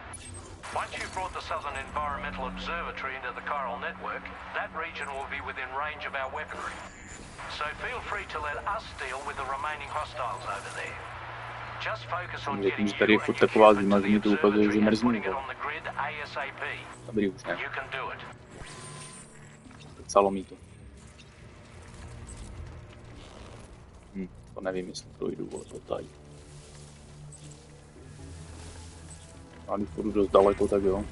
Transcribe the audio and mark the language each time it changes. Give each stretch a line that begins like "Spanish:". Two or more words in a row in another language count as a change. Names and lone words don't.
English: Once you've brought the Southern Environmental Observatory into the chiral network, that region will be within range of our weaponry. So feel free to let us deal with the remaining hostiles over there. Just focus on getting you and your shipment to the observatory and putting it on the grid ASAP.
Czech: Dobrý, už ne.
English: You can do it.
Czech: Psalo mi to. To nevím, jestli projdu, ale to tady. A když půjdu dost daleko, tak jo.